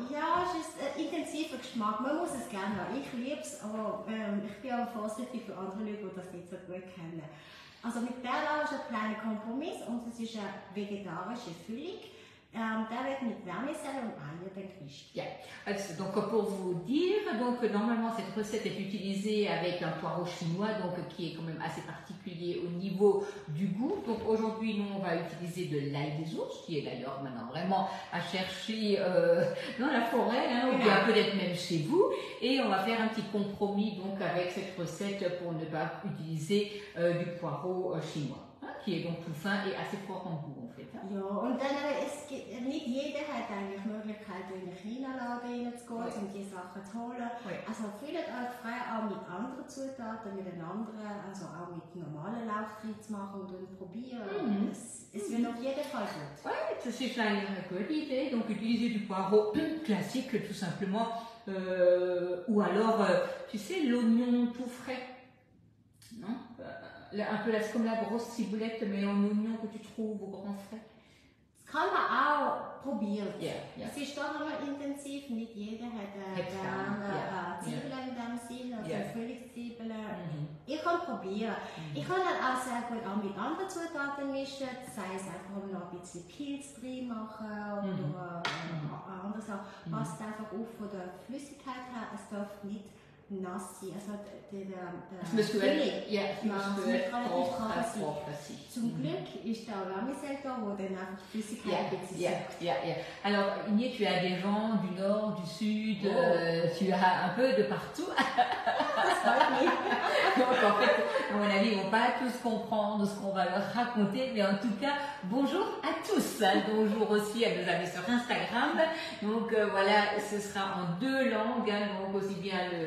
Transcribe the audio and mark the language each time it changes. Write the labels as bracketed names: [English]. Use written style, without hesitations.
[German] Ja, es ist ein intensiver Geschmack. Man muss es gerne haben. Ich liebe es, aber ich bin aber vorsichtig für andere Leute, die das nicht so gut kennen. Also mit Bärlauch ist ein kleiner Kompromiss und es ist eine vegetarische Füllung. Der wird mit Vermicelle und Eier gemischt. Yeah. [French] Donc pour vous dire, donc normalement cette recette est utilisée avec un poireau chinois, donc qui est quand même assez particulier au niveau du goût. Donc aujourd'hui nous on va utiliser de l'ail des ours, qui est d'ailleurs maintenant vraiment à chercher dans la forêt, hein, ou bien peut-être même chez vous. Et on va faire un petit compromis donc avec cette recette pour ne pas utiliser du poireau chinois. Qui est donc tout fin et assez fort en goût en fait. [German] Ja, und dann nicht jeder hat eigentlich die Möglichkeit, in einen China-Laden reinzugehen, um diese Sachen zu holen. Also fühlt euch frei, auch mit anderen Zutaten, mit anderen, also auch mit normalen Lauch zu machen und dann probieren. Es wird auf jeden Fall gut. [French] Ouais, c'est une bonne idée. Donc utiliser du poireau classique tout simplement, ou alors, tu sais, l'oignon tout frais, non? Un peu comme la grosse ciboulette, mais en oignon que tu trouves au grand frais. [German] Das kann man auch probieren. Yeah. Es ist doch einmal intensiv, nicht jeder hat gerne Zwiebeln in dem Sinn, also Frühlingszwiebeln. Ich kann probieren. Ich kann halt auch sehr gut auch mit anderen Zutaten mischen, sei es einfach noch ein bisschen Pilz drin machen oder andere Sachen. Passt einfach auf von der Flüssigkeit her, es darf nicht nass sein. Also Es müsste relativ trocken sein. Zum Glück ist da Vermicelle da, wo dann einfach die Flüssigkeit ein bisschen sucht. [French] Alors, Inje, tu as des gens du nord, du sud, tu as un peu de partout. Donc, en fait, à mon avis, ils ne vont pas tous comprendre ce qu'on va leur raconter, mais en tout cas, bonjour à tous. Bonjour aussi à nos amis sur Instagram. Donc, voilà, ce sera en 2 langues, hein, donc aussi bien